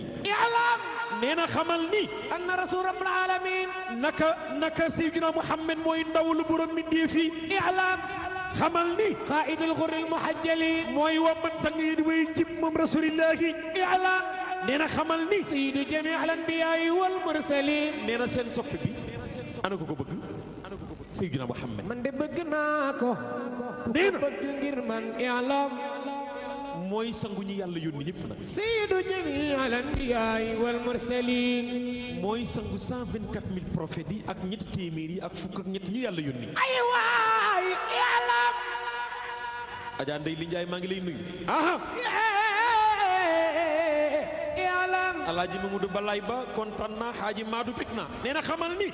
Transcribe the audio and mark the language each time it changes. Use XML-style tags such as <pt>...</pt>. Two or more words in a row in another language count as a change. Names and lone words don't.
<wo>i'lam nee na xamal ni</wo> <ar>أن رسول رب العالمين</ar> <wo>naka Seydina Muhammad mooy ndaw lu borom mindee fi i'lam xamal ni</wo> <ar>قائد الغر المحجلين</ar> <wo>mooy wammat sang yi di way jib moom rasulillahi i'lam nee na xamal ni</wo> <ar>سيد جميع الأنبياء والمرسلين</ar> <wo>nee na seen soppi bi ana ko bëgg Seydina Muhammad man de bëgg naa ko nee na bëgg ngir man i'lam mooy sangu ñi yàlla yónni ñëpp nag</wo> <ar>سيد جميع الأنبياء والمرسلين</ar> <wo>mooy sangu 124 000 prophètes yi ak ñetti téeméer yi ak fukk ak ñett ñi yàlla yónni ay waay i'lam Adja Ndeye Li Ndiaye maa ngi lay nuyu aha i'lam Alaaji Mamadou Balaay Ba kontaan naa Xaaji Maadu bég naa nee na xamal ni</wo>